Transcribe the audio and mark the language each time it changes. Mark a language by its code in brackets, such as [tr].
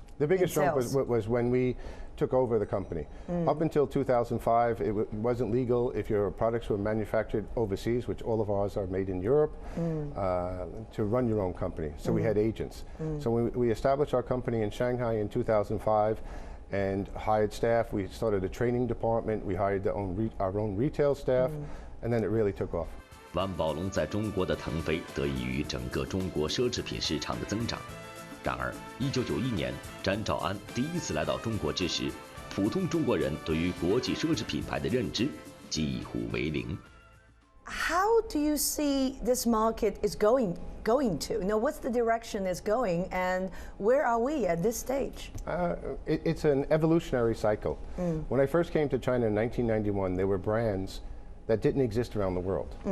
[en] The biggest jump was when we took over the company. Up until 2005, it wasn't legal if your products were manufactured overseas, which all of ours are made in Europe, to run your own company. So we had agents. So when we established our company in Shanghai in 2005 and hired staff, we started a training department, we hired our own retail staff, and then it really took off. [zh] 万宝龙在中国的腾飞得益于整个中国奢侈品市场的增长。然而，1991年，詹兆安第一次来到中国之时，普通中国人对于国际奢侈品牌的认知几乎为零。 [en] How do you see this market is going to? What's the direction it's going, and where are we at this stage? It's an evolutionary cycle. When I first came to China in 1991, there were brands that didn't exist around the world.